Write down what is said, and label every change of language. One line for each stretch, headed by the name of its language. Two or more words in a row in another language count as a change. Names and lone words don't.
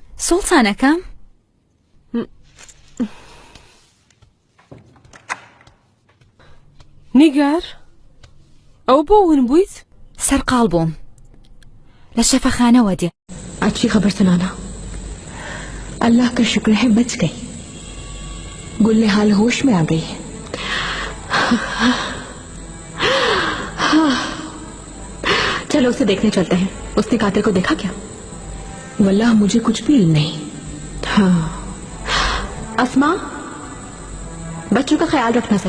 Central Kurdish: سوڵتانەکەم نیگار ئەو بۆ ون بوویت؟ سەرقاڵ بووم لە شەفەخانەوە دێ.
Hindi: अच्छी खबर सुनाना। अल्लाह का शुक्र है बच गई। गुल हाल होश में आ गई। चलो उसे देखने चलते हैं। उसने कातिल को देखा क्या? वल्लाह मुझे कुछ भी इल्म नहीं। हाँ अस्मा, बच्चों का ख्याल रखना जरा।